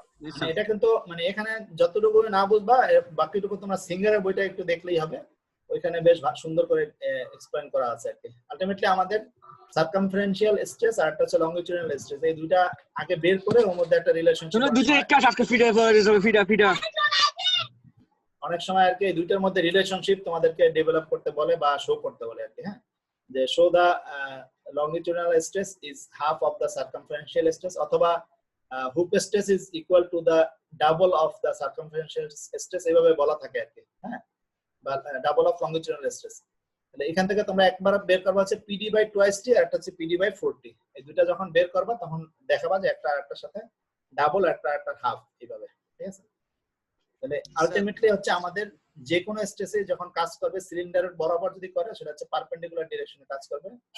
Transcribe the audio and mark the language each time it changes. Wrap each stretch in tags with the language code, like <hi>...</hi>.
<bn>মানে এটা কিন্তু মানে এখানে যতটুকু না বুঝবা বাকিটুকু তোমরা সিঙ্গারের বইটা একটু দেখলেই হবে, ওইখানে বেশ সুন্দর করে এক্সপ্লেইন করা আছে আর কি। আলটিমেটলি আমাদের সার্কামফারেন্সিয়াল স্ট্রেস আর একটা হচ্ছে লংগিটিউডিনাল স্ট্রেস, এই দুইটা আগে বের করে ওর মধ্যে একটা রিলেশনশিপ অনেক সময় আর কি এই দুইটার মধ্যে রিলেশনশিপ তোমাদেরকে ডেভেলপ করতে বলে বা শো করতে বলে আর কি।</bn> <en>হ্যাঁ, যে show the longitudinal stress is half of the circumferential stress, অথবা hoop stress is equal to the double of the circumferential stress, এইভাবে বলা থাকে আর কি।</en> <bn>হ্যাঁ, বা ডাবল অফ লংগিটিউডিনাল স্ট্রেস। তাহলে এখান থেকে তোমরা একবার বের করবা হচ্ছে PD বাই টুয়াইস টি আর একটা হচ্ছে PD বাই 4T। এই দুইটা যখন বের করবা তখন দেখাবা যে একটা আরেকটার সাথে ডাবল, একটা একটা হাফ, এইভাবে। ঠিক আছে, তাহলে আলটিমেটলি হচ্ছে আমাদের যে কোনো স্ট্রেসে যখন কাজ করবে সিলিন্ডারের বরাবর যদি করে সেটা হচ্ছে পারপেন্ডিকুলার ডিরেকশনে কাজ করবে।</bn>